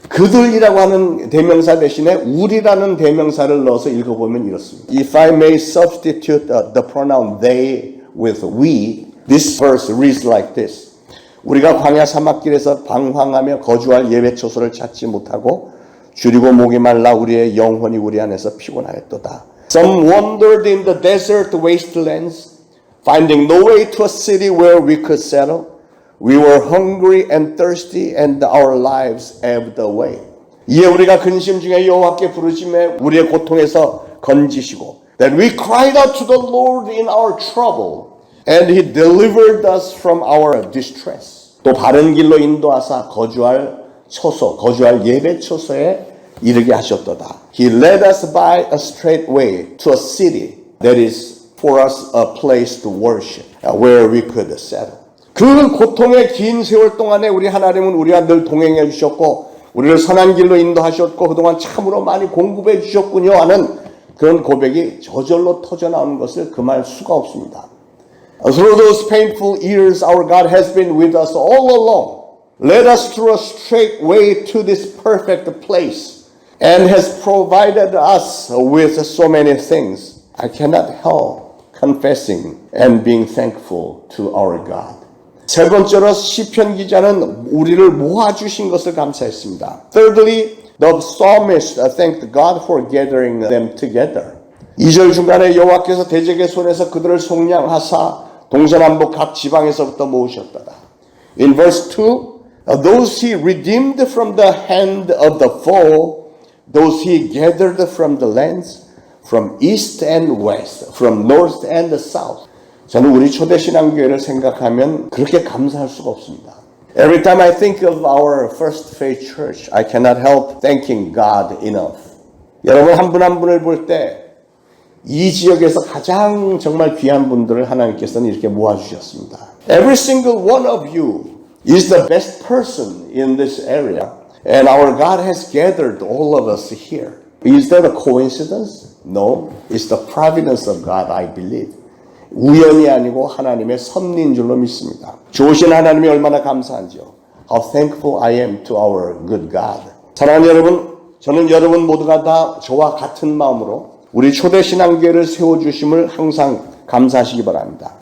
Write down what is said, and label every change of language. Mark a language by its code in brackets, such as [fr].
[ko] 그들이라고 하는 대명사 대신에 우리라는 대명사를 넣어서 읽어보면 이렇습니다. [en] If I may substitute the pronoun they with we, this verse reads like this. [ko] 우리가 광야 사막길에서 방황하며 거주할 예배 처소를 찾지 못하고 줄이고 목이 말라 우리의 영혼이 우리 안에서 피곤하였도다. [en] Some wandered in the desert wastelands, finding no way to a city where we could settle. We were hungry and thirsty, and our lives ebbed away. [ko] 이에 우리가 근심 중에 여호와께 부르심에 우리의 고통에서 건지시고, [en] Then we cried out to the Lord in our trouble, and He delivered us from our distress. [ko] 또 바른 길로 인도하사 거주할 처소, 거주할 예배 처소에 이르게 하셨도다. [en] He led us by a straight way to a city that is for us a place to worship, where we could settle. [ko] 그 고통의 긴 세월 동안에 우리 하나님은 우리와 늘 동행해 주셨고 우리를 선한 길로 인도하셨고 그동안 참으로 많이 공급해 주셨군요 하는 그런 고백이 저절로 터져나오는 것을 금할 수가 없습니다. [en] Through those painful years, our God has been with us all along, led us through a straight way to this perfect place, and has provided us with so many things. I cannot help confessing and being thankful to our God. [ko] 세 번째로 시편 기자는 우리를 모아주신 것을 감사했습니다. [en] Thirdly, the psalmist thanked God for gathering them together. [ko] 2절 중간에 여호와께서 대적의 손에서 그들을 속량하사 동서남북 각 지방에서부터 모으셨다가 [en] In verse 2, those he redeemed from the hand of the foe, those he gathered from the lands, from east and west, from north and south. [ko] 저는 우리 초대신앙교회를 생각하면 그렇게 감사할 수가 없습니다. [en] Every time I think of our First Faith Church, I cannot help thanking God enough. [ko] 여러분 한 분 한 분을 볼 때 이 지역에서 가장 정말 귀한 분들을 하나님께서는 이렇게 모아주셨습니다. [en] Every single one of you is the best person in this area, and our God has gathered all of us here. Is that a coincidence? No, it's the providence of God, I believe. [ko] 우연이 아니고 하나님의 섭리인 줄로 믿습니다. 좋으신 하나님이 얼마나 감사한지요. [en] How thankful I am to our good God. [ko] 사랑하는 여러분, 저는 여러분 모두가 다 저와 같은 마음으로 우리 초대신앙교회를 세워주심을 항상 감사하시기 바랍니다.